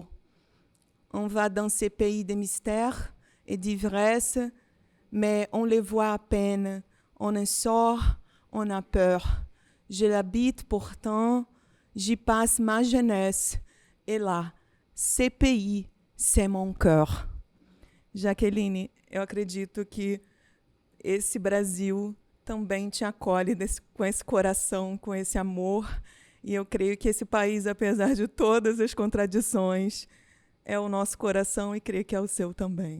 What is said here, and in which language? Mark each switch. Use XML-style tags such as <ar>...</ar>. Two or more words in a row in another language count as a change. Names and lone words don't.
<fr>On va dans ces pays de mystère et d'ivresse, mais on les voit à peine. On en sort, on a peur. Je l'habite pourtant, j'y passe ma jeunesse. Et là, ces pays, c'est mon cœur.</fr> <pt>Jaqueline, eu acredito que esse Brasil também te acolhe com esse coração, com esse amor. E eu creio que esse país, apesar de todas as contradições, é o nosso coração e creio que é o seu também.</pt>